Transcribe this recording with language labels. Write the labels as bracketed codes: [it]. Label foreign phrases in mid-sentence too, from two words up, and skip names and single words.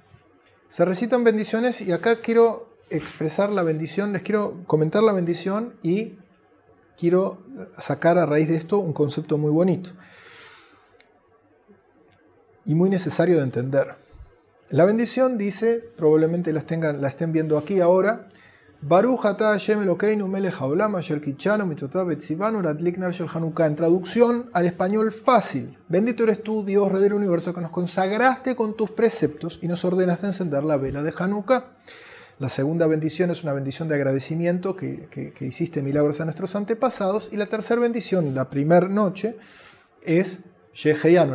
[es] Se recitan bendiciones, y acá quiero expresar la bendición, les quiero comentar la bendición y quiero sacar a raíz de esto un concepto muy bonito y muy necesario de entender. La bendición dice, probablemente la estén viendo aquí ahora, [he] ברוך אתה השם אלוקינו מלך העולם אשר קדשנו במצוותיו וצונו להדליק נר של חנוכה. [es] En traducción al español fácil: bendito eres tú, Dios, Rey del universo, que nos consagraste con tus preceptos y nos ordenaste encender la vela de Hanukkah. La segunda bendición es una bendición de agradecimiento que hiciste milagros a nuestros antepasados. Y la tercera bendición, la primera noche, es Sheheyanu.